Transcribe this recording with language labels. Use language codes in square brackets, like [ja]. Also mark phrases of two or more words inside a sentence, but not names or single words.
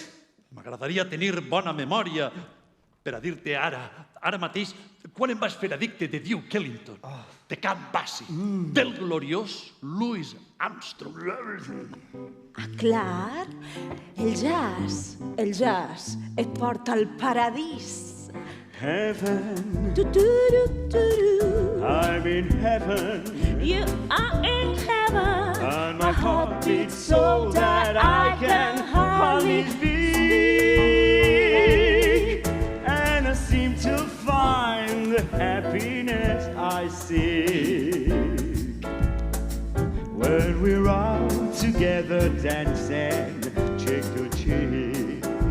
[ca] M'agradaria tenir bona memòria per a dir-te ara mateix, quan em vaig fer addicte de Duke Ellington, de Count Basie, del gloriós Louis Armstrong. Clar, el jazz et porta al paradís. [en] Heaven, I'm in heaven. You are in heaven. And my heart beats so that I can hardly speak. And I seem to find the happiness I seek when we're out together dancing cheek to cheek.